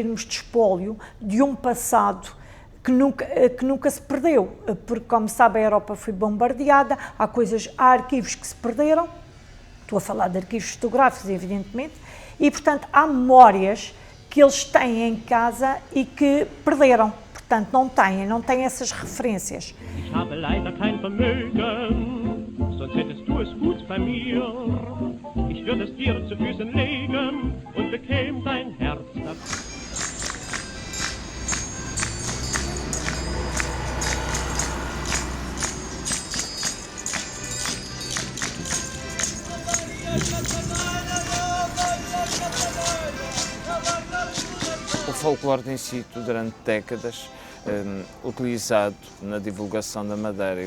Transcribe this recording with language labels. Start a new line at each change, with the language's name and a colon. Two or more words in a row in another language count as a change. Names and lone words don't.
Portuguese: termos de espólio de um passado que nunca se perdeu, porque, como sabe, a Europa foi bombardeada, há arquivos que se perderam, estou a falar de arquivos fotográficos, evidentemente, e, portanto, há memórias que eles têm em casa e que perderam, portanto, não têm essas referências.
German: Ich habe leider kein Vermögen, sonst hättest du es gut bei mir. Ich würde es dir zu Füßen legen und bekäm dein Herz dafür.
Portuguese: O folclore tem sido, durante décadas, utilizado na divulgação da Madeira.